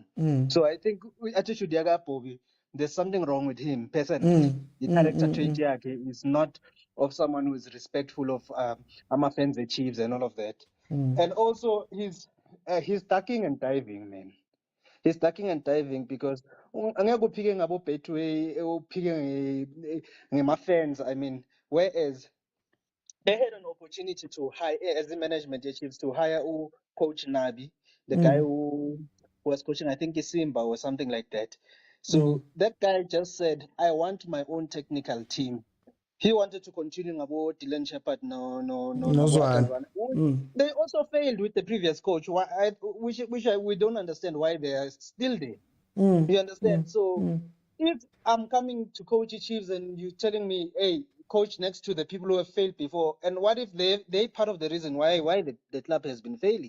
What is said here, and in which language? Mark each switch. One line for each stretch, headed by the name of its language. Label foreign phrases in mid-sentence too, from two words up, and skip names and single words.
English: So I think attitude yaga Bobby, there's something wrong with him personally. The character trait yake is not of someone who is respectful of fans, the Chiefs, and all of that. And also he's ducking and diving, man. He's ducking and diving because
Zulu: angeke uphike ngabo Betway uphike ngema-fans.
English: I mean, whereas they had an opportunity to hire, as the management Chiefs, to hire Coach Nabi, the guy who was coaching, I think, Simba or something like that. So that guy just said, I want my own technical team. He wanted to continue ngabo Dylan Shepard, no, ngabo Nozwan. Atalwana. They also failed with the previous coach, which we don't understand why they are still there. You understand? So if I'm coming to coach Chiefs and you're telling me, hey, coach next to the people who have failed before, and what if they part of the reason why the club has been failing?